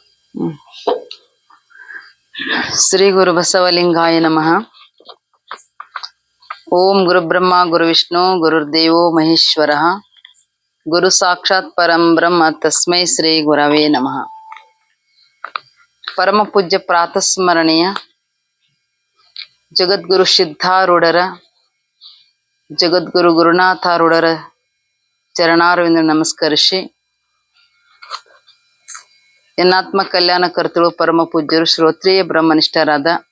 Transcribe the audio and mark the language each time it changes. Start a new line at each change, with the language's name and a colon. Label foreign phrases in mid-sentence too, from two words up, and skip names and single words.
Sanskrit: ಶ್ರೀ ಗುರು ಬಸವಲಿಂಗಾಯ ನಮಃ. ಓಂ ಗುರು ಬ್ರಹ್ಮ ಗುರು ವಿಷ್ಣು ಗುರುರ್ದೇವೋ ಮಹೇಶ್ವರ ಗುರು ಸಾಕ್ಷಾತ್ ಪರಂ ಬ್ರಹ್ಮ ತಸ್ಮೈ ಶ್ರೀ ಗುರವೇ ನಮಃ.
Kannada: ಪರಮ ಪೂಜ್ಯ ಪ್ರಾತಸ್ಮರಣೀಯ ಜಗದ್ಗುರು ಸಿದ್ಧಾರೂಢರ ಜಗದ್ಗುರು ಗುರುನಾಥಾರೂಢರ ಚರಣಾರವಿಂದ ನಮಸ್ಕರಿಸಿ, ಎನ್ನಾತ್ಮ ಕಲ್ಯಾಣ ಕರ್ತೃ ಪರಮ ಪೂಜ್ಯರು ಶ್ರೋತ್ರಿಯ ಬ್ರಹ್ಮನಿಷ್ಠರಾದ